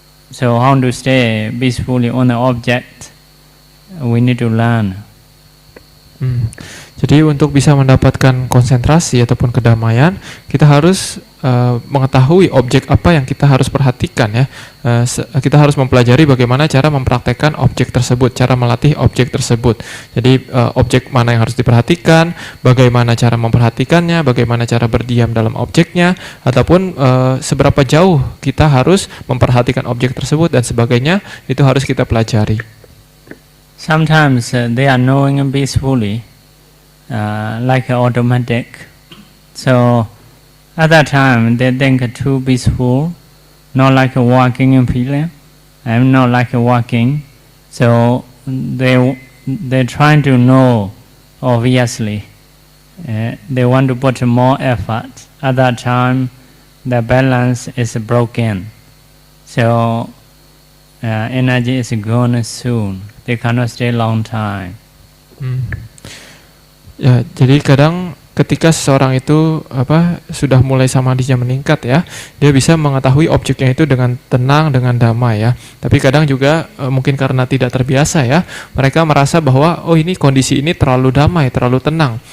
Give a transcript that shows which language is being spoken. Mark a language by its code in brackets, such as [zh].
[en] So, how to stay peacefully on the object? We need to learn. [id] Jadi untuk bisa mendapatkan konsentrasi ataupun kedamaian, kita harus mengetahui objek apa yang kita harus perhatikan ya. Kita harus mempelajari bagaimana cara mempraktekkan objek tersebut, cara melatih objek tersebut. Jadi objek mana yang harus diperhatikan, bagaimana cara memperhatikannya, bagaimana cara berdiam dalam objeknya, ataupun seberapa jauh kita harus memperhatikan objek tersebut dan sebagainya, itu harus kita pelajari. [en] Sometimes they are knowing peacefully, like automatic. So at that time they think too peaceful, not like walking in feeling, and not like walking. So they're trying to know obviously. They want to put more effort. At that time, the balance is broken. So energy is gone soon. They cannot stay long time. [id] Ya, jadi kadang ketika seseorang itu sudah mulai samadhinya meningkat ya, dia bisa mengetahui objeknya itu dengan tenang, dengan damai ya. Tapi kadang juga mungkin karena tidak terbiasa ya, mereka merasa bahwa ini kondisi ini terlalu damai, terlalu tenang.